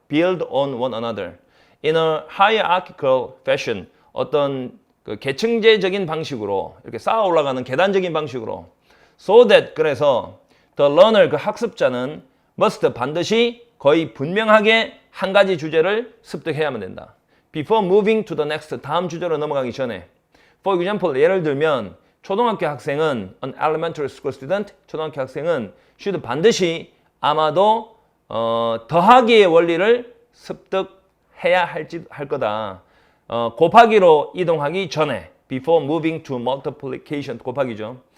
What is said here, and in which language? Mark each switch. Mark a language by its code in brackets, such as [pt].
[en] Build on one another. In a hierarchical fashion. [ko] 어떤 그 계층제적인 방식으로 이렇게 쌓아 올라가는 계단적인 방식으로. [en] So that [ko] 그래서 [en] the learner [ko] 그 학습자는 must 반드시 거의 분명하게 한 가지 주제를 습득해야만 된다. [en] Before moving to the next [ko] 다음 주제로 넘어가기 전에. [en] For example [ko] 예를 들면 초등학교 학생은 [en] an elementary school student [ko] 초등학교 학생은 should 반드시 아마도 더하기의 원리를 습득해야 할 거다. 곱하기로 이동하기 전에 [en] before moving to multiplication [ko] 곱하기죠.